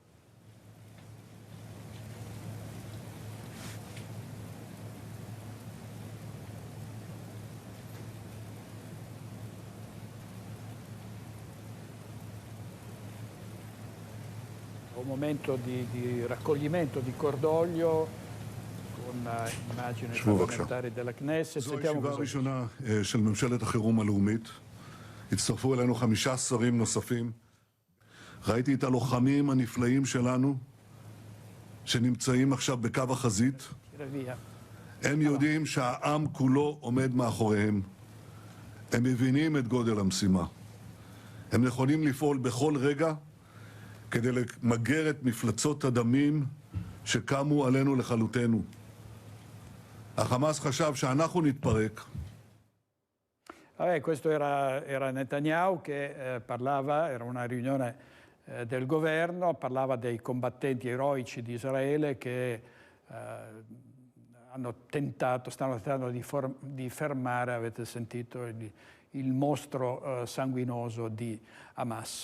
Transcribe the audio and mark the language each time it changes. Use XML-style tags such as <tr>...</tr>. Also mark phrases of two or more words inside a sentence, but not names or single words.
<it>Un momento di raccoglimento, di cordoglio con immagini parlamentari della Knesset. Sentiamo cosa</it> <he>הצטרפו אלינו 5 שרים נוספים. ראיתי את הלוחמים הנפלאים שלנו שנמצאים עכשיו בקו החזית. הם יודעים שהעם כולו עומד מאחוריהם. הם מבינים את גודל המשימה. הם נכונים לפעול בכל רגע כדי למגר את מפלצות הדמים שקמו עלינו לכלותנו. החמאס חשב שאנחנו נתפרק.</he> <it>Questo era Netanyahu che parlava, era una riunione del governo, parlava dei combattenti eroici di Israele che stanno tentando di fermare, avete sentito, il mostro sanguinoso di Hamas.</it>